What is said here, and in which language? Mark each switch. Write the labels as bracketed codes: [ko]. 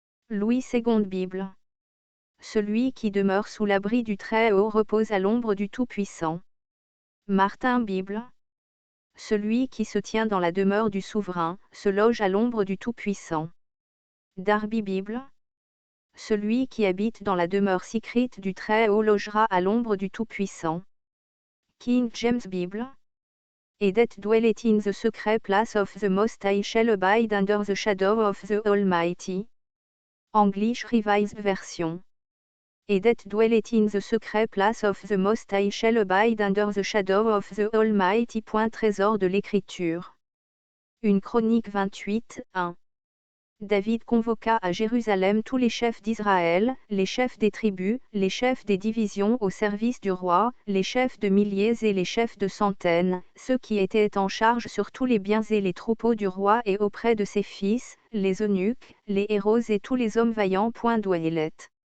[fr] Louis II Bible. Celui qui demeure sous l'abri du Très-Haut repose à l'ombre du Tout-Puissant. Martin Bible. Celui qui se tient dans la demeure du Souverain, se loge à l'ombre du Tout-Puissant. Darby Bible. Celui qui habite dans la demeure secrète du Très-Haut logera à l'ombre du Tout-Puissant. [en] King James Bible. Et that dwelleth in the secret place of the Most High shall abide under the shadow of the Almighty. English Revised Version. Et that dwelleth in the secret place of the Most High shall abide under the shadow of the Almighty. [fr] Trésor de l'Écriture. 1 Chronique 28, 1. David convoqua à Jérusalem tous les chefs d'Israël, les chefs des tribus, les chefs des divisions au service du roi, les chefs de milliers et les chefs de centaines, ceux qui étaient en charge sur tous les biens et les troupeaux du roi et auprès de ses fils, les eunuques, les héros et tous les hommes vaillants. Douailet.